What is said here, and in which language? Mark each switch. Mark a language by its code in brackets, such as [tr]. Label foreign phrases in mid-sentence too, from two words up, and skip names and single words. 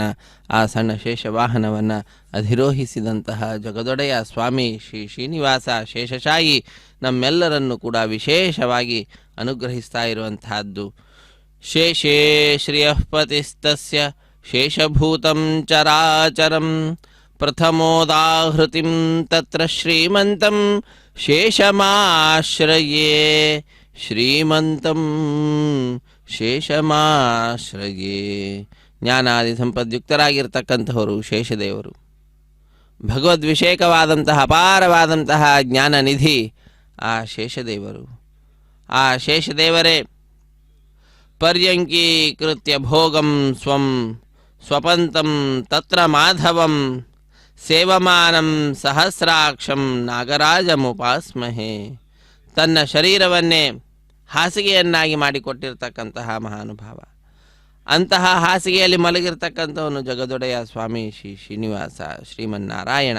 [kn] ಆ ಸಣ್ಣ ಶೇಷವಾಹನವನ್ನು ಅಧಿರೋಹಿಸಿದಂತಹ ಜಗದೊಡೆಯ ಸ್ವಾಮಿ ಶ್ರೀ ಶ್ರೀನಿವಾಸ ಶೇಷಶಾಹಿ ನಮ್ಮೆಲ್ಲರನ್ನು ಕೂಡ ವಿಶೇಷವಾಗಿ ಅನುಗ್ರಹಿಸ್ತಾ ಇರುವಂತಹದ್ದು. [sa] ಶೇಷೇ ಶ್ರಿಯಃಪತಿಸ್ತಸ್ಯ ಶೇಷಭೂತಂ ಚರಾಚರಂ ಪ್ರಥಮೋದಾಹೃತಿಂ ತತ್ರ ಶ್ರೀಮಂತಂ ಶೇಷಮಾಶ್ರಯೇ ಶ್ರೀಮಂತಂ ಶೇಷಮಾಶ್ರಯೇ. [kn] ಜ್ಞಾನಾದಿ ಸಂಪದ್ಯುಕ್ತರಾಗಿರ್ತಕ್ಕಂಥವರು ಶೇಷದೇವರು. ಭಗವದ್ವಿಷೇಕವಾದಂತಹ ಅಪಾರವಾದಂತಹ ಜ್ಞಾನನಿಧಿ ಆ ಶೇಷದೇವರು. ಆ ಶೇಷದೇವರೇ [sa] ಪರ್ಯಂಕೀಕೃತ್ಯ ಭೋಗಂ ಸ್ವಂ ಸ್ವಪಂತಂ ತತ್ರ ಮಾಧವಂ ಸೇವಮಾನಂ ಸಹಸ್ರಾಕ್ಷಂ ನಾಗರಾಜಮುಪಾಸ್ಮಹೇ. [kn] ತನ್ನ ಶರೀರವನ್ನೇ ಹಾಸಿಗೆಯನ್ನಾಗಿ ಮಾಡಿಕೊಟ್ಟಿರ್ತಕ್ಕಂತಹ ಮಹಾನುಭಾವ. ಅಂತಹ ಹಾಸಿಗೆಯಲ್ಲಿ ಮಲಗಿರ್ತಕ್ಕಂಥವನು ಜಗದೊಡೆಯ ಸ್ವಾಮಿ ಶ್ರೀ ಶ್ರೀನಿವಾಸ ಶ್ರೀಮನ್ನಾರಾಯಣ.